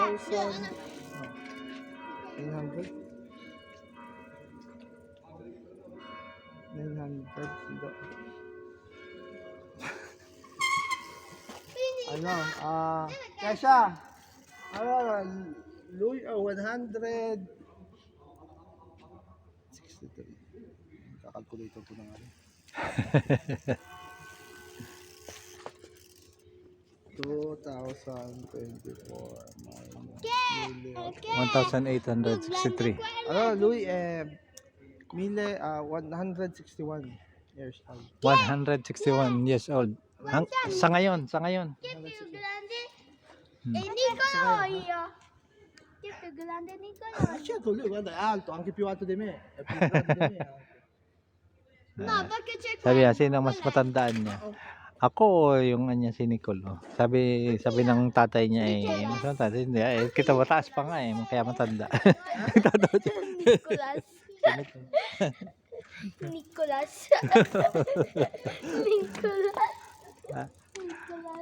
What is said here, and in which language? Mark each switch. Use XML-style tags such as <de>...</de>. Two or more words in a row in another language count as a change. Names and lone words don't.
<tl>800. 900. Ano?</tl> <it>Kesha. Allora, lui è 163.</it> <tl>Kakalculator ko na nga. 2024 1863.</tl> <it>allora lui è 161</it> <en>years old. 161 years old.</en> <tl>Sa ngayon.</tl> <it>Chi è più grande? Nicola o io? Chi è più grande, Nicola o io? Certo, lui guarda è alto, anche più alto di me. È più grande di me. No, perché c'è</it> <tl>Sabi niya, sino mas matandaan niya? Ako o yung kanya si Nicole? Sabi ng tatay niya mas matanda. Hindi, kita mataas pa nga kaya matanda. Nicolas. Nicolas. Nicolas. Nicolas.</tl>